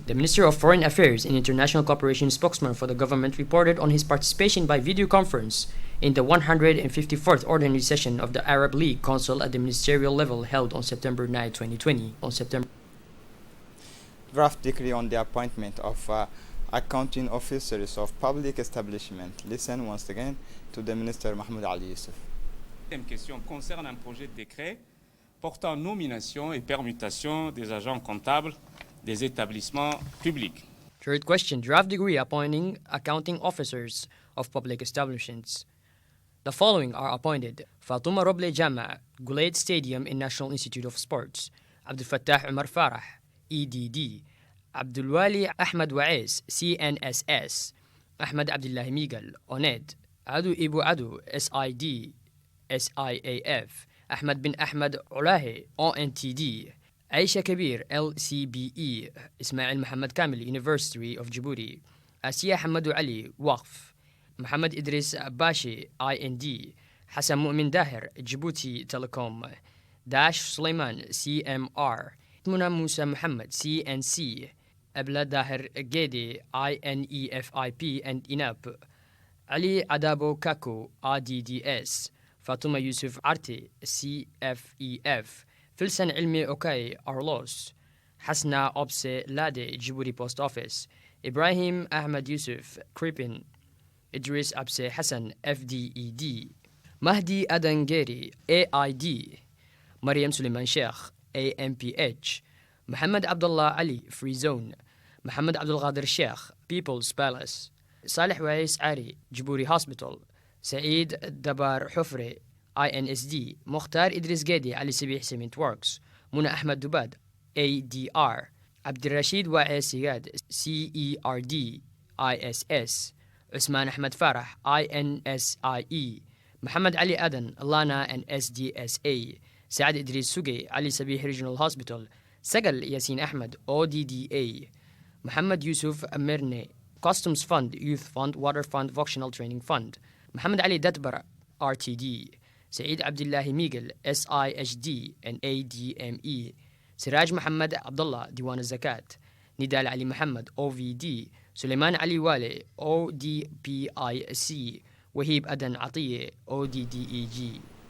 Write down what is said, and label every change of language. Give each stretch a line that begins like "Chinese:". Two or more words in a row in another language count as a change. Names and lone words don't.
English: The Minister of Foreign Affairs and International Cooperation spokesman for the government reported on his participation by video conference in the 154th Ordinary Session of the Arab League Council at the ministerial level held on September 9, 2020. Draft decree on the appointment of accounting officers of public establishment. Listen once again to the Minister Mahmoud Ali Yusuf.
French: La deuxième question concerne un projet de décret portant nomination et permutation des agents comptables des établissements publics.
English: Third question, draft degree appointing accounting officers of public establishments. The following are appointed: Fatuma Roble Jama, Gulait Stadium in National Institute of Sports; Abdul Fattah Umar Farah, EDD; Abdul Wali Ahmad Wa'ez, CNSS; Ahmad Abdullahi Migal, ONED; Adu Ibu Adu, SID, SIAF; Ahmad bin Ahmad Ulahi, ONTD; Aisha Kabir, LCBE; Ismail Muhammad Kamil, University of Djibouti; Asiya Hamadou Ali, Waqf; Muhammad Idris Bashi, IND; Hassan Mu'min Dahir, Djibouti Telecom; Dash Suleiman, CMR; Muna Musa Muhammad, CNC; Abla Dahir Gedi, INEFIP and INAP; Ali Adabo Kako, RDDS; Fatuma Yusuf Arti, CFEF; Filsan Ilmi Okay, Arlos; Hasna Obse Lade, Djibouti Post Office; Ibrahim Ahmad Yusuf, Kripin; Idris Abse Hassan, FDED; Mahdi Adangeri, AID; Mariam Suleiman Sheikh, AMPH; Muhammad Abdullah Ali, Free Zone; Muhammad Abdul Qadir Sheikh, People's Palace; Salih Wais Ari, Djibouti Hospital; Saeed Dabar Hufre, INSD; Mukhtar Idris Gedi, Ali Sabih Cement Works; Muna Ahmad Dubad, ADR; Abdul Rashid Wa'ez Sigad, CERD, ISS; Usman Ahmad Farah, INSIE; Muhammad Ali Adan, Lana and SDSA; Saad Idris Suge, Ali Sabih Regional Hospital; Sagal Yasin Ahmad, ODDA; Muhammad Yusuf Amirne, Customs Fund, Youth Fund, Water Fund, Vocational Training Fund; Muhammad Ali Datbar, RTD; Saeed Abdullahi Miguel, SIHD and ADME; Siraj Muhammad Abdullah, Diwan al-Zakat; Nidal Ali Muhammad, OVD; Suleiman Ali Wale, ODPIC; Wahib Adan Atiye, ODDEG.